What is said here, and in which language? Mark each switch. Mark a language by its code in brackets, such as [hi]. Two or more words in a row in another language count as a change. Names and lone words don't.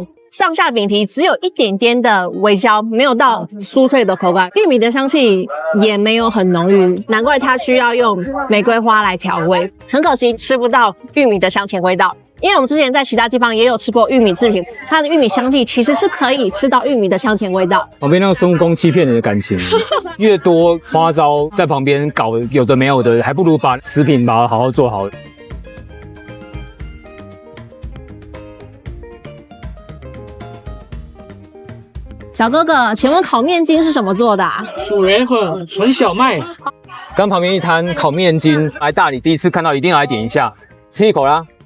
[zh] 上下餅皮只有一點點的微焦，沒有到酥脆的口感，玉米的香氣也沒有很濃郁，難怪它需要用玫瑰花來調味。很可惜吃不到玉米的香甜味道，因為我們之前在其他地方也有吃過玉米製品，它的玉米香氣其實是可以吃到玉米的香甜味道。旁邊那個孫悟空欺騙你的感情，越多花招在旁邊搞有的沒有的，還不如把食品把它好好做好。小哥哥，請問烤麵筋是什麼做的啊？滷圓粉，純小麥。剛旁邊一攤烤麵筋，來大理第一次看到，一定要來點一下，吃一口啦。